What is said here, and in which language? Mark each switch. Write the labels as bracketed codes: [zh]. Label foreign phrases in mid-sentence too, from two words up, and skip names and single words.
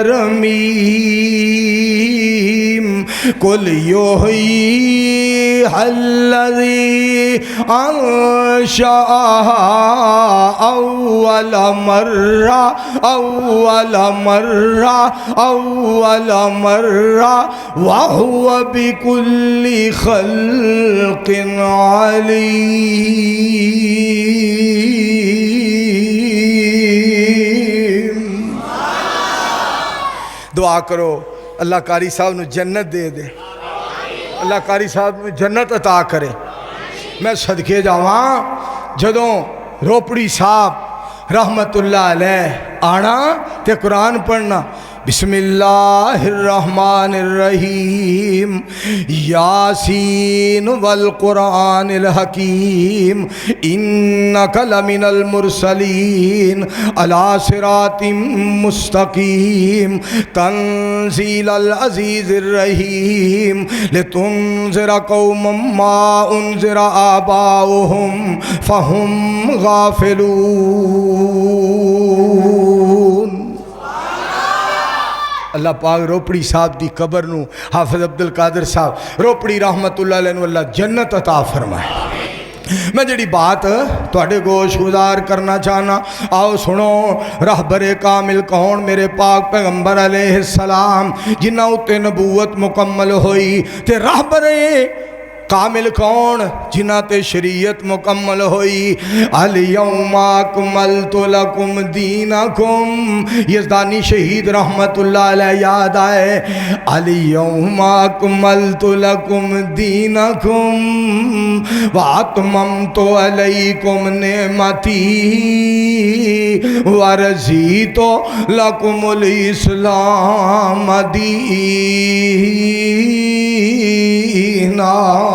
[ar] رَمِيمٌ قُلْ يُحْيِيهَا الَّذِي أَنشَأَهَا أَوَّلَ مرة وَهُوَ بِكُلِّ خلق علیم [pa] دعا کرو اللہ قاری صاحب نے جنت دے دے اللہ قاری صاحب نے جنت عطا کرے میں صدقے جاواں جدوں روپڑی صاحب [ar] رحمت اللہ علیہ [pa] آنا تے قرآن پڑھنا [ar] بسم اللہ الرحمن الرحیم یاسین والقرآن الحکیم انک لمن المرسلین علی صراط مستقیم تنزیل تنزیل العزیز الرحیم لتنذر قوما ما انذر آباؤہم فہم غافلون۔ [pa] اللہ پاک روپڑی صاحب دی قبر نو حافظ عبدالقادر صاحب روپڑی [ar] رحمت اللہ علیہ [pa] نو اللہ جنت عطا فرمائے۔ میں جڑی بات تواڈے گوش گزار کرنا چاہنا، آؤ سنو۔ رہبر کامل کون؟ میرے پاک پیغمبر [ar] علیہ السلام [pa] جنہاں اُتے نبوت مکمل ہوئی۔ تے رہبر کامل کون؟ جنہاں تے شریعت مکمل ہوئی۔ [ar] الیوم اکملت لکم دینکم، یزدانی شہید رحمت اللہ علیہ [pa] یاد آئے۔ [ar] الیوم اکملت لکم دینکم واتممت علیکم نعمتی ورضیت لکم الاسلام دینا۔